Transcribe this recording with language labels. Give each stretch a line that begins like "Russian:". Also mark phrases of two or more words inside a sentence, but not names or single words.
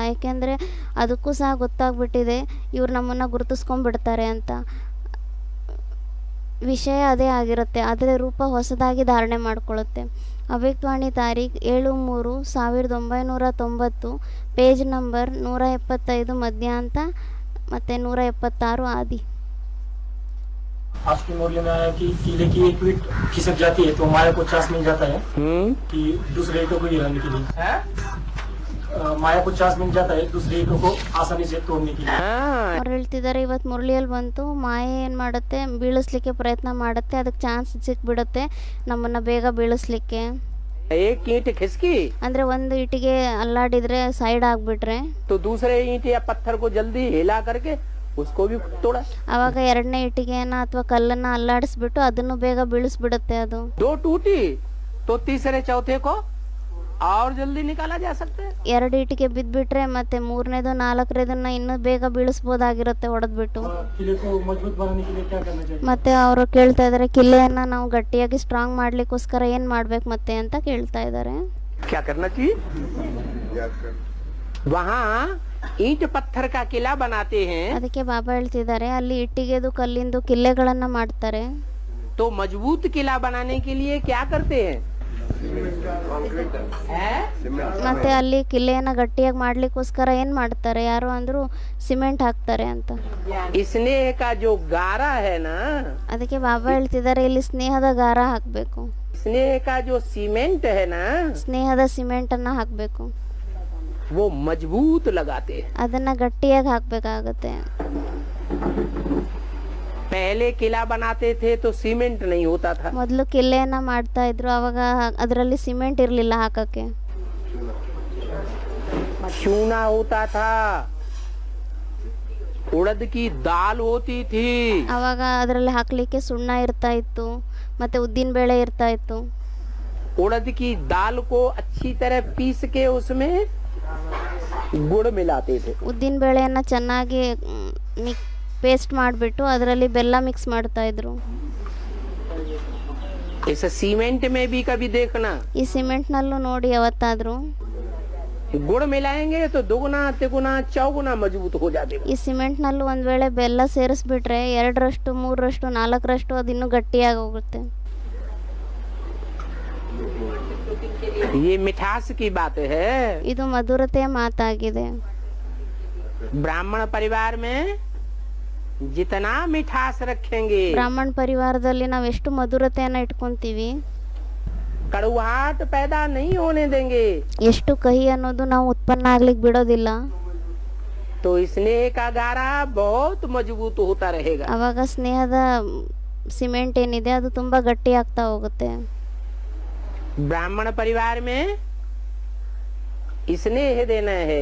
Kannada: ಏಕೆಂದರೆ ಅದಕ್ಕೂ ಸಹ ಗೊತ್ತಾಗ್ಬಿಟ್ಟಿದೆ ಇವ್ರು ನಮ್ಮನ್ನು ಗುರುತಿಸ್ಕೊಂಡ್ಬಿಡ್ತಾರೆ ಅಂತ. ವಿಷಯ ಅದೇ ಆಗಿರುತ್ತೆ, ಆದರೆ ರೂಪ ಹೊಸದಾಗಿ ಧಾರಣೆ ಮಾಡಿಕೊಳ್ಳುತ್ತೆ. ಅವ್ಯಕ್ತವಾಣಿ ತಾರೀಖ್ 7/3/1990,
English: page number
Kannada: 175 ಮಧ್ಯಾಂತ ಮತ್ತು 176 आदि।
Hindi: आज की मुरली में आया कि कीले की एक ईंट खिसक जाती है तो माया को चांस मिल जाता है कि दूसरे ईंटों को गिराने के लिए। माया को चांस मिल जाता है दूसरे ईंटों को आसानी से तोड़ने के लिए।
Kannada: ಅವ್ರು ಹೇಳ್ತಿದ್ದಾರೆ, ಇವತ್ತು ಮುರಳಿಯಲ್ಲಿ ಬಂತು, ಮಾಯೆ ಏನು ಮಾಡುತ್ತೆ, ಬೀಳಿಸ್ಲಿಕ್ಕೆ ಪ್ರಯತ್ನ ಮಾಡುತ್ತೆ, ಅದಕ್ಕೆ ಚಾನ್ಸ್ ಸಿಕ್ಬಿಡುತ್ತೆ ನಮ್ಮನ್ನು ಬೇಗ ಬೀಳಿಸ್ಲಿಕ್ಕೆ.
Hindi: एक ईंट खिसकी
Kannada: ಅಂದರೆ ಒಂದು ಇಟಿಗೆ ಅಲ್ಲಾಡಿದ್ರೆ ಸೈಡ್ ಆಗಿಬಿಟ್ರೆ
Hindi: तो दूसरे ईंट या पत्थर को जल्दी हिला करके उसको भी तोड़ा।
Kannada: ಅವಾಗ ಎರಡನೇ ಇಟ್ಟಿಗೆಯನ್ನ ಅಥವಾ ಕಲ್ಲನ್ನ ಅಲ್ಲಾಡಿಸ್ಬಿಟ್ಟು ಅದನ್ನು ಬೇಗ ಬೀಳಿಸ್ಬಿಡುತ್ತೆ ಅದು.
Hindi: 2 टूटी तो तीसरे चौथे को और जल्दी निकाला जा सकता है।
Kannada: ಎರಡು ಇಟ್ಟಿಗೆ ಬಿದ್ಬಿಟ್ರೆ ಮತ್ತೆ ಮೂರನೇದು ನಾಲ್ಕನೇದನ್ನ ಇನ್ನೂ ಬೇಗ ಬೀಳಿಸ್ಬೋದಾಗಿರುತ್ತೆ ಹೊಡೆದ್ಬಿಟ್ಟು.
Hindi: किले को मजबूत बनाने के लिए क्या करना चाहिए?
Kannada: ಮತ್ತೆ ಅವರು ಕೇಳ್ತಾ ಇದ್ದಾರೆ ಕಿಲ್ಲೆಯನ್ನ ನಾವು ಗಟ್ಟಿಯಾಗಿ ಸ್ಟ್ರಾಂಗ್ ಮಾಡ್ಲಿಕ್ಕೋಸ್ಕರ ಏನ್ ಮಾಡ್ಬೇಕು ಮತ್ತೆ ಅಂತ ಕೇಳ್ತಾ ಇದ್ದಾರೆ.
Hindi: क्या करना चाहिए? वहाँ ईंट पत्थर का किला बनाते हैं
Kannada: ಅದಕ್ಕೆ ಬಾಬಾ ಹೇಳ್ತಿದ್ದಾರೆ ಅಲ್ಲಿ ಇಟ್ಟಿಗೆದು ಕಲ್ಲಿಂದು ಕಿಲ್ಲೆಗಳನ್ನ ಮಾಡ್ತಾರೆ.
Hindi: तो मजबूत किला बनाने के लिए क्या करते हैं?
Kannada: ಮತ್ತೆ ಅಲ್ಲಿ ಕಿಲ್ಲೆಯನ್ನ ಗಟ್ಟಿಯಾಗಿ ಮಾಡ್ಲಿಕ್ಕೋಸ್ಕರ ಏನ್ ಮಾಡ್ತಾರೆ ಯಾರು ಅಂದ್ರು ಸಿಮೆಂಟ್ ಹಾಕ್ತಾರೆ ಅಂತ.
Hindi: स्नेह का जो गारा है ना,
Kannada: ಅದಕ್ಕೆ ಬಾಬಾ ಹೇಳ್ತಿದ್ದಾರೆ ಇಲ್ಲಿ ಸ್ನೇಹದ ಗಾರ ಹಾಕ್ಬೇಕು,
Hindi: स्नेह का जो सीमेंट है ना,
Kannada: ಸ್ನೇಹದ ಸಿಮೆಂಟ್ ಅನ್ನ ಹಾಕ್ಬೇಕು,
Hindi: वो मजबूत लगाते हैं।
Kannada: ಅದನ್ನ ಗಟ್ಟಿಯಾಗಿ ಹಾಕ್ಬೇಕಾಗತ್ತೆ.
Hindi: पहले किला बनाते थे तो सीमेंट नहीं होता था,
Kannada: ಮೊದಲು ಕಿಲ್ಲೆಯನ್ನ ಮಾಡ್ತಾ ಇದ್ರು ಅವಾಗ ಅದರಲ್ಲಿ ಸಿಮೆಂಟ್ ಇರ್ಲಿಲ್ಲ ಹಾಕಕ್ಕೆ,
Hindi: चूना होता था, उड़द की दाल होती थी,
Kannada: ಅವಾಗ ಅದರಲ್ಲಿ ಹಾಕ್ಲಿಕ್ಕೆ ಸುಣ್ಣ ಇರ್ತಾ ಇತ್ತು ಮತ್ತೆ ಉದ್ದಿನ ಬೇಳೆ ಇರ್ತಾ ಇತ್ತು.
Hindi: उड़द की दाल को अच्छी तरह पीस के उसमें गुड़ मिलाते थे।
Kannada: ಉದ್ದಿನ ಬೇಳೆಯನ್ನ ಚೆನ್ನಾಗಿ ಪೇಸ್ಟ್ ಮಾಡಿಬಿಟ್ಟು ಅದರಲ್ಲಿ ಬೆಲ್ಲ ಮಿಕ್ಸ್ ಮಾಡ್ತಾ ಇದ್ರು.
Hindi: इस सीमेंट में भी कभी देखना,
Kannada: ಈ ಸಿಮೆಂಟ್ ನಲ್ಲೂ ನೋಡಿ ಯಾವತ್ತಾದ್ರೂ
Hindi: गुड़ मिलाएंगे तो दुगुना तिगुना चौगुना मजबूत हो जाते।
Kannada: ಈ ಸಿಮೆಂಟ್ ನಲ್ಲೂ ಒಂದ್ ವೇಳೆ ಬೆಲ್ಲ ಸೇರಿಸ್ಬಿಟ್ರೆ 2ರಷ್ಟು 3ರಷ್ಟು 4ರಷ್ಟು ಅದಿನ್ನೂ ಗಟ್ಟಿಯಾಗಿ ಹೋಗುತ್ತೆ.
Hindi: ये मिठास की बात है।
Kannada: ಇದು ಮಧುರತೆಯ ಮಾತಾಗಿದೆ.
Hindi: ब्राह्मण परिवार में जितना मिठास रखेंगे,
Kannada: ಬ್ರಾಹ್ಮಣ ಪರಿವಾರದಲ್ಲಿ ನಾವು ಎಷ್ಟು ಮಧುರತೆಯನ್ನ ಇಟ್ಕೊಂತೀವಿ,
Hindi: कड़वाहट पैदा नहीं होने देंगे,
Kannada: ಎಷ್ಟು ಕಹಿ ಅನ್ನೋದು ನಾವು ಉತ್ಪನ್ನ ಆಗ್ಲಿಕ್ಕೆ ಬಿಡೋದಿಲ್ಲ,
Hindi: तो स्नेह का गारा बहुत मजबूत होता रहेगा।
Kannada: ಅವಾಗ ಸ್ನೇಹದ ಸಿಮೆಂಟ್ ಏನಿದೆ ಅದು ತುಂಬಾ ಗಟ್ಟಿ ಆಗ್ತಾ ಹೋಗುತ್ತೆ.
Hindi: ब्राह्मण परिवार में स्नेह देना है